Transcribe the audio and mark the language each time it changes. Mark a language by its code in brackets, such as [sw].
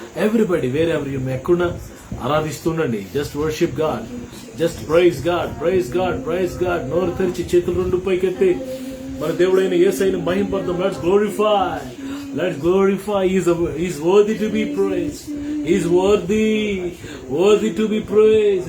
[en] Everybody, wherever you may, [te] ఎక్కడున్నా ఆరాధిస్తుండండి. [en] Just worship God, just praise God, praise God, praise God. [te] నోరు తెరిచి చేతులు రెండు పైకెత్తి మన దేవుడైన యేసయ్యను మహింపడదాం. [en] Let's glorify, let's glorify. He's worthy to be praised. He's worthy to be praised.